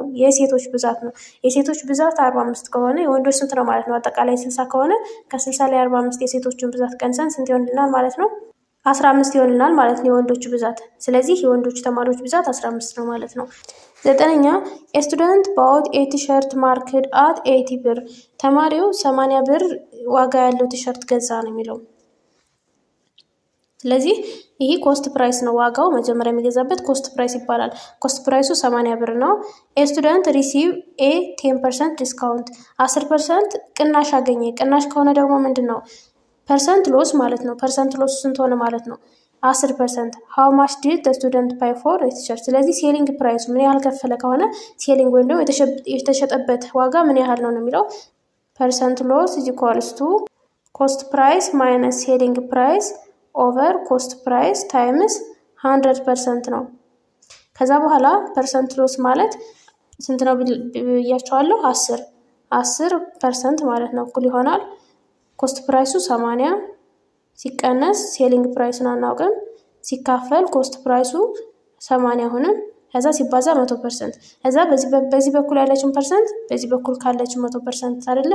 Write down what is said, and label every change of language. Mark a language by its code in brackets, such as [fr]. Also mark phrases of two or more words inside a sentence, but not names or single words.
[am] የሴቶች ብዛት ነው። የሴቶች ብዛት 45 ከሆነ የወንዶች ስንት ነው ማለት ነው? አጠቃላይ 60 ከሆነ ከ60 ላይ 45 የሴቶችን ብዛት ቀንሰን ስንት ይሆንልናል ማለት ነው? 15 ይሆንልናል ማለት ነው የወንዶች ብዛት። ስለዚህ የወንዶች ተማሪዎች ብዛት 15 ነው ማለት ነው። 9ኛ [en] a student bought a t-shirt marked at 80 [am] ብር ተማሪው 80 ብር ዋጋ ያለው ቲሸርት ገዛ ነው የሚለው። ስለዚህ ይሄ [en] cost price [am] ነው። ዋጋው መጀመሪያ የሚገዛበት [en] cost price [am] ይባላል። ኮስት ፕራይሱ 80 ብር ነው። [en] a student receive a 10% discount [am] 10% ቅናሽ አገኘ። ቅናሽ ከሆነ ደግሞ ምንድነው? [en] percent loss [am] ማለት ነው። [en] percent loss [am] ስንት ሆነ ማለት ነው? 10%. [en] how much did the student pay for a t-shirt [am] ስለዚህ ሴሊንግ ፕራይሱ ምን ያህል ከፈለ ከሆነ ሴሊንግ ወይም ደግሞ የተሸጠበት ዋጋ ምን ያህል ነው የሚለው [en] percent loss is equals to cost price minus selling price over cost price times [am] 100% ነው። ከዛ በኋላ [en] percent loss [am] ማለት ስንት ነው ብያቸዋለሁ? 10% ማለት ነው። እኩል ይሆናል ኮስት ፕራይሱ 80 ሲቀነስ ሴሊንግ ፕራይሱን አናውቅም ሲካፈል ኮስት ፕራይሱ 80 ሆነ ከዛ ሲባዛ 100%። ከዛ በዚህ በኩል ያለችን ፐርሰንት በዚህ በኩል ካለችን 100% አይደለ?